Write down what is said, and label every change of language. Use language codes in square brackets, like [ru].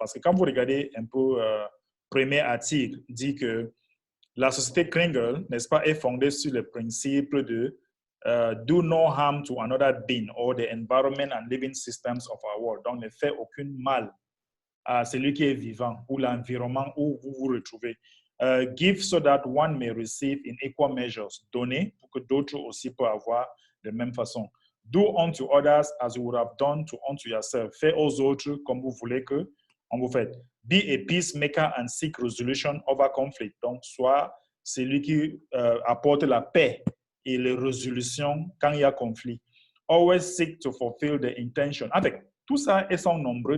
[fr] Parce que quand vous regardez un peu le premier article, dit que la société Kringle, n'est-ce pas, est fondée sur le principe de [en] do no harm to another being or the environment and living systems of our world. [fr] Donc, ne fait aucun mal à celui qui est vivant ou l'environnement où vous vous retrouvez. [en] Give so that one may receive in equal measures. [fr] Donner pour que d'autres aussi peuvent avoir de même façon. [en] Do unto others as you would have done unto yourself. [fr] Faites aux autres comme vous voulez que on vous fait. [en] Be a peacemaker and seek resolution over conflict. [fr] Donc, soit celui qui apporte la paix et les résolutions quand il y a conflit. [en] Always seek to fulfill the intention. [fr] Avec tout ça, ils sont nombreux.